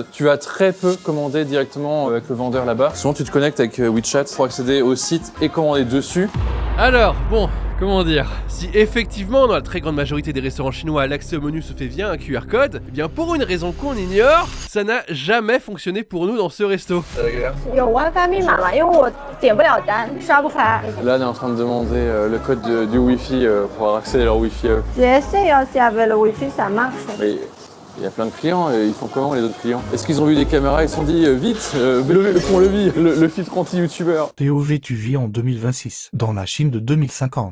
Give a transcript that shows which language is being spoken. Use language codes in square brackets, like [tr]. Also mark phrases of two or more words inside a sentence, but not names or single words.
[fr] Tu vas très peu commander directement avec le vendeur là-bas. Souvent, tu te connectes avec WeChat pour accéder au site et commander dessus. Alors, bon, comment dire, si effectivement dans la très grande majorité des restaurants chinois l'accès au menu se fait via un QR code, eh bien pour une raison qu'on ignore, ça n'a jamais fonctionné pour nous dans ce resto. [zh] 有 WiFi 密码吗？因为我点不了单，刷不开。 [fr] Là, on est en train de demander le code du Wi-Fi pour avoir accès à leur Wi-Fi. J'ai essayé aussi avec le Wi-Fi, ça marche. Mais il y a plein de clients, et ils font comment les autres clients? Est-ce qu'ils ont vu des caméras, ils se sont dit vite, levez le pont-levis, le filtre anti-youtubeur. POV tu vis en 2026, dans la Chine de 2050.